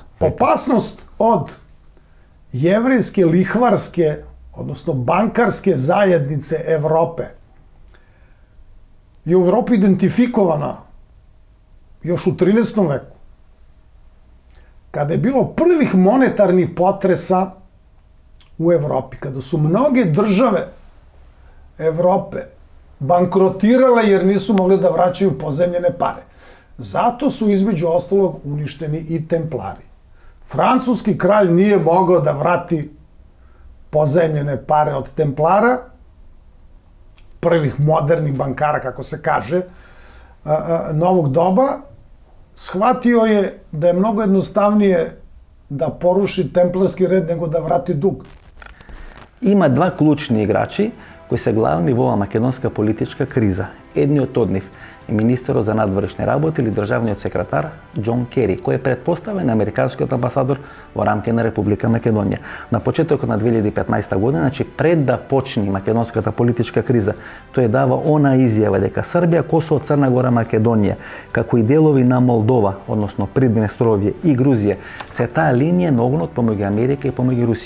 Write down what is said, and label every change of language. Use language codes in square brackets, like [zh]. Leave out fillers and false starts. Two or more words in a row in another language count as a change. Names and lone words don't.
[sr] Опасност од јеврејске лихварске, односно банкарске заеднице Европе е у Европи идентификована још у 13 веку, каде е било првих монетарни потреса у Европи, каде су многе државе Европе банкротирале јер нису могли да враќају позајмљене пари. Зато су измеѓу осталог уништени и темплари. Француски кралј nije mogao da vrati pozajmljene pare od Templara, prvih modernih bankara, kako se kaže, novog doba, shvatio je da je mnogo jednostavnije da poruši templarski red nego da vrati dug. [mk] Има два клучни играчи кои се главни во оваа македонска политичка криза. Едниот од нив е министерот за надворешни работи или државниот секретар Џон Кери, кој е претпоставен американскиот амбасадор во рамки на Република Македонија. На почетокот на 2015 година, значи пред да почне македонската политичка криза, тој дава она изјава дека Србија, Косово, Црна Гора, Македонија, како и делови на Молдова, односно Приднестровје и Грузија, се таа линија на огнот помеѓу Америка и помеѓу Русија.